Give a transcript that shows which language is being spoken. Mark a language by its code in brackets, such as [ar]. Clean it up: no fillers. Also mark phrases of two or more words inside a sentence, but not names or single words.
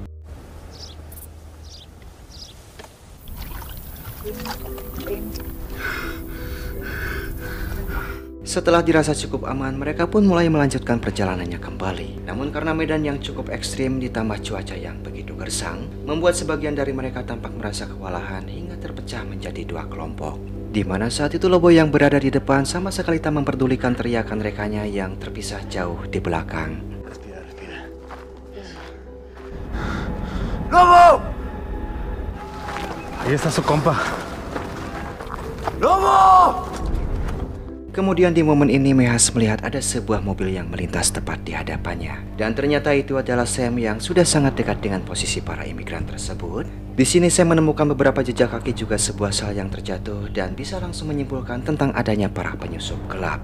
[id] Setelah dirasa cukup aman, mereka pun mulai melanjutkan perjalanannya kembali. Namun karena medan yang cukup ekstrim ditambah cuaca yang begitu gersang, membuat sebagian dari mereka tampak merasa kewalahan hingga terpecah menjadi dua kelompok. Di mana saat itu Lobo yang berada di depan sama sekali tak memperdulikan teriakan rekanya yang terpisah jauh di belakang. [es] ¡Lobo! Ahí está su compa. ¡Lobo! [id] Kemudian di momen ini Mehas melihat ada sebuah mobil yang melintas tepat di hadapannya. Dan ternyata itu adalah Sam yang sudah sangat dekat dengan posisi para imigran tersebut. Di sini Sam menemukan beberapa jejak kaki juga sebuah sel yang terjatuh dan bisa langsung menyimpulkan tentang adanya para penyusup gelap.